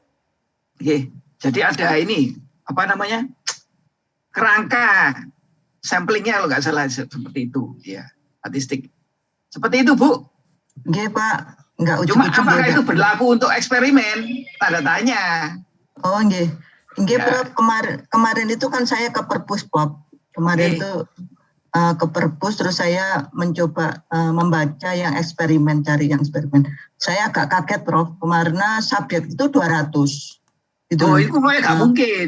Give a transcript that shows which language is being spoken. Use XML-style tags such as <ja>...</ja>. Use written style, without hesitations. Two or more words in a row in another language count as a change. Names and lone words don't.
<id>Oke. Jadi ada ini apa namanya? Kerangka samplingnya kalau nggak salah seperti itu, ya, statistik. Seperti itu, Bu. Nggih, Pak. Enggak Cuma ujuk-ujuk apakah beda. itu berlaku untuk eksperimen? Tanda tanya. Oh, nggih. Nggih, Ya. Prof. Kemarin itu kan saya ke perpus, Prof. Kemarin Oke. tuh ke perpus, terus saya mencoba membaca yang eksperimen, cari yang eksperimen. Saya agak kaget, Prof. Kemarin subjek itu 200. Gitu. Oh, itu kayaknya nggak mungkin.</id>